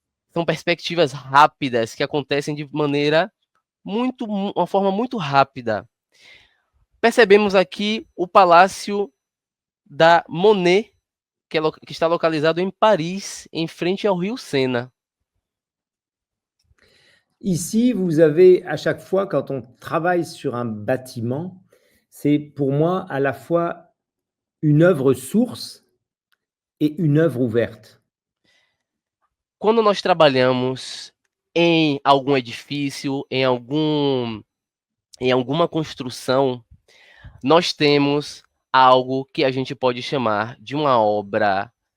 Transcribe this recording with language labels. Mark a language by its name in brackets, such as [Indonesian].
[Portuguese] São perspectivas rápidas que acontecem de uma forma muito rápida. Percebemos aqui o Palácio da Monet, que está localizado em Paris, em frente ao rio Sena. [French] Ici, vous avez, à chaque fois, quand on travaille sur un bâtiment, c'est pour moi à la fois une œuvre source et une œuvre ouverte. [Portuguese] Quando nós trabalhamos em algum edifício, em alguma construção, nós temos algo que a gente pode chamar de uma obra